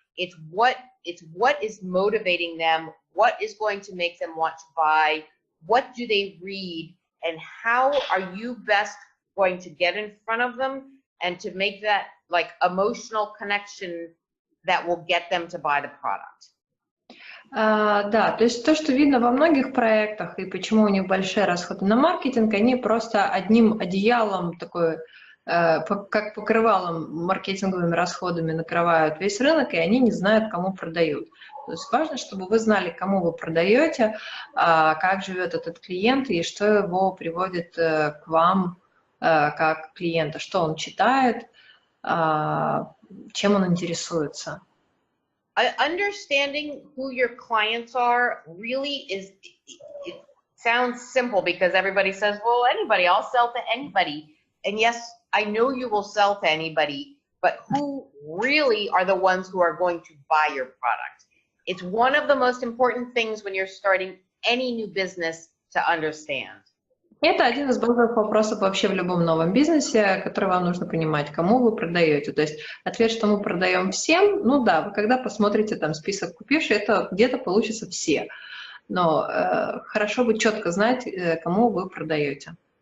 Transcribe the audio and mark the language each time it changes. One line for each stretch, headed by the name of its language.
English: It's what is motivating them, what is going to make them want to buy, what do they read, and how are you best going to get in front of them and to make that like emotional connection that will get them to buy the product.
Russian: Да, то есть то, что видно во многих проектах и почему у них большие расходы на маркетинг, они просто одним одеялом, такой, как покрывалом маркетинговыми расходами накрывают весь рынок, и они не знают, кому продают. То есть важно, чтобы вы знали, кому вы продаете, как живет этот клиент и что его приводит к вам как клиента, что он читает, чем он интересуется.
English: Understanding who your clients are really is, it sounds simple because everybody says, well, anybody, I'll sell to anybody. And yes, I know you will sell to anybody, but who really are the ones who are going to buy your product? It's one of the most important things when you're starting any new business to understand.
Russian: Это один из базовых вопросов вообще в любом новом бизнесе, который вам нужно понимать, кому вы продаете. То есть ответ, что мы продаем всем, ну да, вы когда посмотрите там список купивших, это где-то получится все. Но хорошо бы четко знать, кому вы продаете.